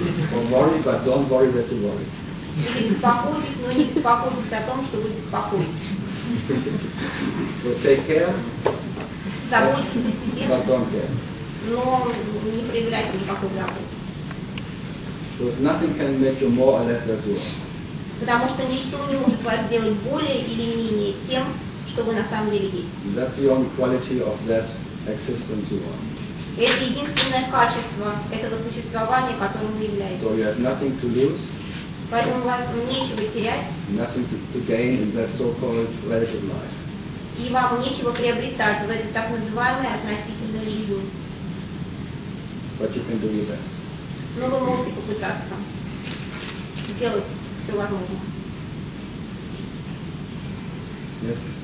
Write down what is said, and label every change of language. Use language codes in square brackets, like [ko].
[en] Don't worry, but don't worry that you worry. [ru] Не беспокойтесь, но не беспокойтесь о том, что вы беспокоитесь. [en] So take care. [ru] Заботиться о себе. Но не проявляйте никакой заботы. [en] So nothing can make you more or less as you are. [ru] Потому что ничто не может вас сделать более или менее тем, что вы на самом деле есть. [en] That's the only quality of that existence you are. [ru] Это единственное качество этого существования, которым вы являетесь. [en] So you have nothing to lose. [ru] Поэтому вам нечего терять. [en] Nothing to gain in that so-called relative life. [ru] И вам нечего приобретать в этой так называемой относительной жизни. [en] But you can do your best. [ru] Но вы можете попытаться сделать все возможное. [en] Yes.